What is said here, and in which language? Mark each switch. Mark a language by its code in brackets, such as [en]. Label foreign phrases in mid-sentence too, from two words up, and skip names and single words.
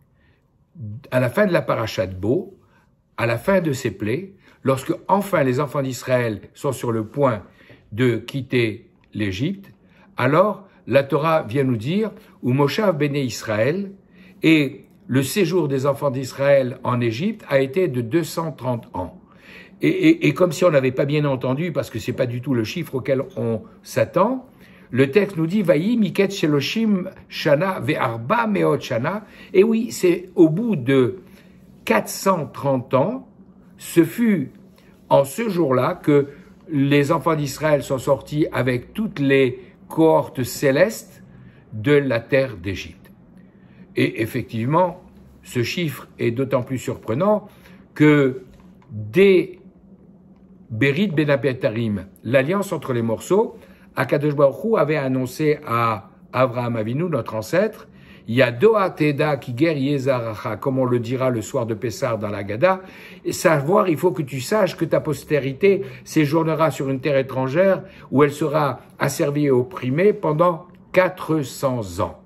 [fr] À la fin de la paracha de Bo, à la fin de ces plaies, lorsque enfin les enfants d'Israël sont sur le point de quitter l'Égypte, alors la Torah vient nous dire « [he] ומושב בני ישראל [fr] » et le séjour des enfants d'Israël en Égypte a été de 230 ans. Et comme si on n'avait pas bien entendu, parce que c'est pas du tout le chiffre auquel on s'attend, le texte nous dit « [he] ויהי מקץ שלשים שנה וארבע מאות שנה [fr] » et oui, c'est au bout de 430 ans, ce fut en ce jour-là que les enfants d'Israël sont sortis avec toutes les cohortes célestes de la terre d'Égypte. Et effectivement, ce chiffre est d'autant plus surprenant que dès [he] ברית בין הבתרים, [fr] l'alliance entre les morceaux, [he] הקדוש ברוך הוא [fr] avait annoncé à Avraham Avinu, notre ancêtre, [he] ידוע תדע כי גר זרעך, [fr] comme on le dira le soir de Pessah dans la Gada, et savoir, il faut que tu saches que ta postérité séjournera sur une terre étrangère où elle sera asservie et opprimée pendant 400 ans.